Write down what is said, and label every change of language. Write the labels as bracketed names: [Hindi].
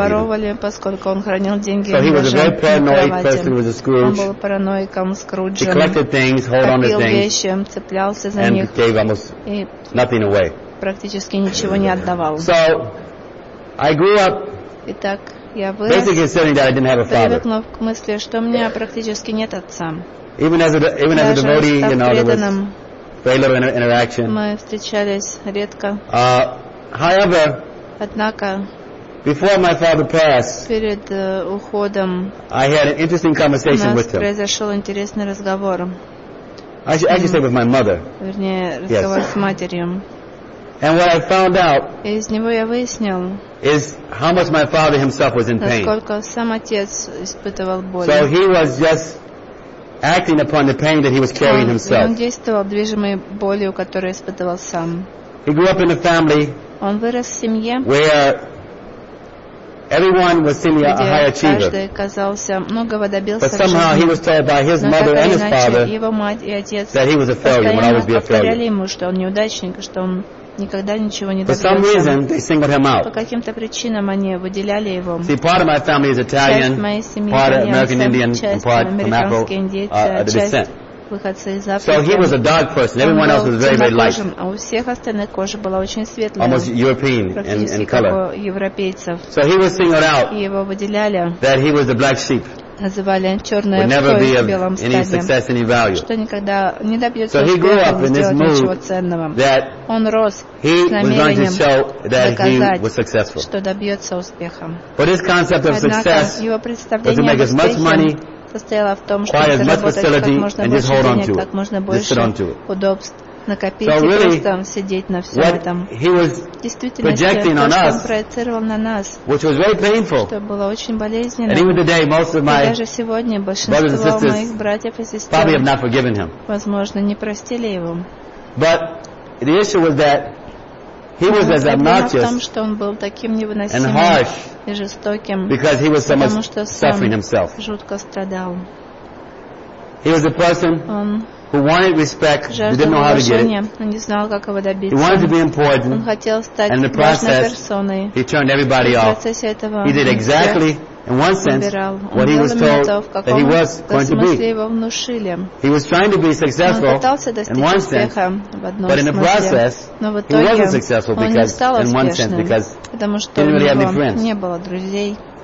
[English] So he was a very paranoid person, who was a Scrooge. He collected things, held on to things, and gave almost nothing away. So I grew up. [Russian] Итак, [English] basically saying that I didn't have a father. [Russian] Привыкнув к мысли, что у меня практически нет отца. [English] Even as a devotee, you know, there was very little interaction. [Russian] Мы встречались редко. [English] However, [Russian] однако, [English] before my father passed, [Russian] перед уходом, [English] I had an interesting conversation with him. [Russian] Произошел интересный разговор. [English] I should say with my mother. [Russian] Вернее, разговор с матерью. [English] And what I found out, [Russian] из него я выяснил, [English] is how much my father himself was in pain. [Russian] Насколько сам отец испытывал боль. [English] So he was just acting upon the pain that he was carrying himself. [Russian] Он действовал, движимый болью, которую испытывал сам. [English] He grew up in a family. [Russian] Он вырос в семье, [English] where everyone was seen as a high achiever. [Russian] Каждый казался многого добился. [English] But somehow he was told by his mother and his father that he was a failure, when I would be a failure. [Russian] Повторяли ему, что он неудачник, что он никогда ничего не добился. [English] For some reason, they singled him out. [Russian] По каким-то причинам они выделяли его. [English] See, part of my family is Italian, part of American Indian, and part from Afro-descent. So he was a dark person. Everyone else was very, very light. [Russian] А у всех остальных кожа была очень светлая. [English] Almost European in color. [Russian] Практически как у европейцев. [English] So he was singled out. [Russian] Его выделяли. [English] That he was the black sheep. [Russian] Называли черное овцой в белом стаде. [English] Would never be of any success, any value. [Russian] Что никогда не добьется. [English] So he grew up in this mood that [Russian] он рос. [English] He was going to show that he was successful. [Russian] Что добьется успеха. [English] But his concept of success was to make as much money, [Russian] состояла в том, чтобы заработать как можно больше денег, как можно больше удобств, накопить и просто сидеть на всем этом. Действительно, то, что он проецировал на нас, что было очень болезненно, и даже сегодня большинство моих братьев и сестер, возможно, не простили его. Но проблема в том, что он был таким невыносимым [English] harsh, [Russian] и жестоким, потому что сам жутко страдал. [English] He was a person [Russian] он [English] who wanted respect, [Russian] жаждал [English] didn't know how [Russian] уважения, [English] to get it. [Russian] Он не знал, как его добиться. [English] He wanted to be important, [Russian] он хотел стать [English] and the process, [Russian] важной персоной. [English] He turned everybody off. [Russian] В процессе этого [English] he did exactly, in one sense, what he was told that he was going to be. He was trying to be successful in one sense, but in the process, he wasn't successful because, in one sense, because he didn't really have any friends.